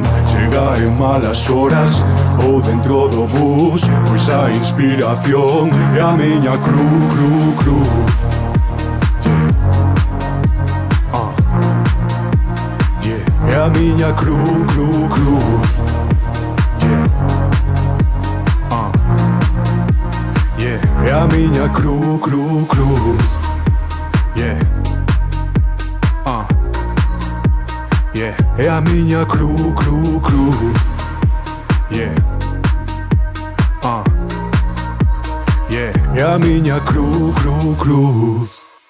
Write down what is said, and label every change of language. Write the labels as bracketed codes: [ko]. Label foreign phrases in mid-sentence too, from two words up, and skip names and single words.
[gl] Chega en malas horas ou dentro do bus, pois a inspiración é a miña cruz. É a miña cruz. [pt] É a minha cruz. [en] Yeah. Yeah. [pt] É a minha cruz. Yeah. Yeah. É a minha cruz.